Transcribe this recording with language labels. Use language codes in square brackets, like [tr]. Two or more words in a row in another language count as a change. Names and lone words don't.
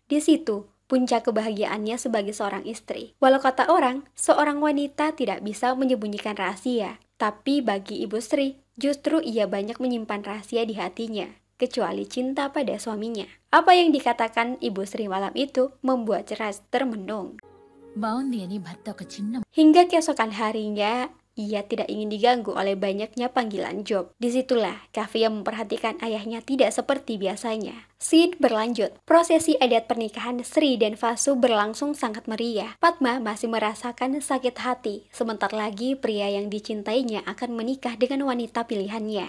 [id] Di situ, puncak kebahagiaannya sebagai seorang istri. Walau kata orang, seorang wanita tidak bisa menyembunyikan rahasia. Tapi bagi Ibu Sri, Justru ia banyak menyimpan rahasia di hatinya, kecuali cinta pada suaminya. Apa yang dikatakan Ibu Sri malam itu membuat Raj termenung. [te] బాగుంది అని భర్త ఒక చిన్న [id] Hingga keesokan harinya, ia tidak ingin diganggu oleh banyaknya panggilan job. Disitulah Kavya memperhatikan ayahnya tidak seperti biasanya. Scene berlanjut. Prosesi adat pernikahan Sri dan Vasu berlangsung sangat meriah. Padma masih merasakan sakit hati. Sebentar lagi pria yang dicintainya akan menikah dengan wanita pilihannya.